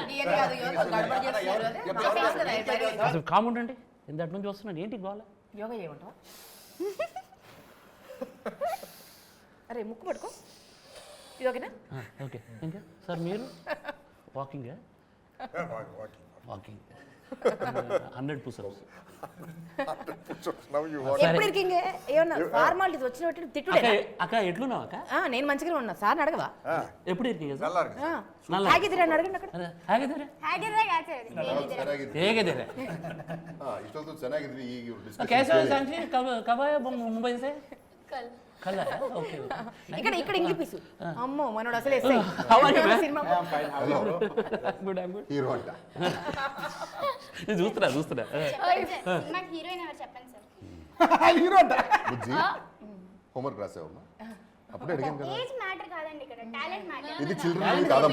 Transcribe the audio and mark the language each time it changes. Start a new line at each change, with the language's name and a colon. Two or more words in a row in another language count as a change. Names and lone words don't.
Telugu: అసలు కామెంట్ అండి ఇంతటి నుంచి వస్తున్నాను ఏంటి గోల యోగా చేయమంటావా? అరే ముక్కు పట్టుకో, ఇది ఓకేనా? ఓకే ఇంకా సార్ మీరు
English: walking walking 100 push-ups now you want.
Telugu: ఎప్పుడు ఇరికింగే ఏమన్నా ఫార్మాలిటీస్ వచ్చినట్టు తిట్టుడే. అక్క ఎట్లున్నావు అక్క నేను మంచిగానే ఉన్నా సార్, అడగవా? ఎప్పుడు ఇరికింగ్ సార్
Tamil: நல்லா இருக்கு.
Telugu: ఆగిదిరా అని అడగండి అక్కడ.
Kannada: ಹಾಗಿದ್ರೆ
Telugu: హ్యాగర్గా కాదు
Kannada: ಚೆನ್ನಾಗಿದೆ. ಹೇಗಿದ್ದೀರಾ ಇಷ್ಟೊಂದು ಚೆನ್ನಾಗಿದ್ವಿ ಈ
Hindi: कैसे हो
Kannada: ಡಿಸ್ಕಷನ್.
Hindi: सांची कब आए मुंबई से कल कल आया ओके
Telugu: ఇక్కడ ఇంగ్లీష్ పీసు. అమ్మో మనోడు అసలు ఎస్ఐ
English: How are you, man?
Telugu: సినిమా
English: Good I'm good
Telugu: హీరో అంట. చూస్తున్నా మాకు హీరోయిన్ ఎవరు చెప్పండి సార్. హీరో అంట. బుజ్జి హోంవర్క్ రాసావమ్మా? అప్పుడే అడిగాను కదా.
English: age matter
Telugu: కాదండి, ఇక్కడ
English: talent matter.
Telugu: ఇది చిల్డ్రన్ కాదమ్మా.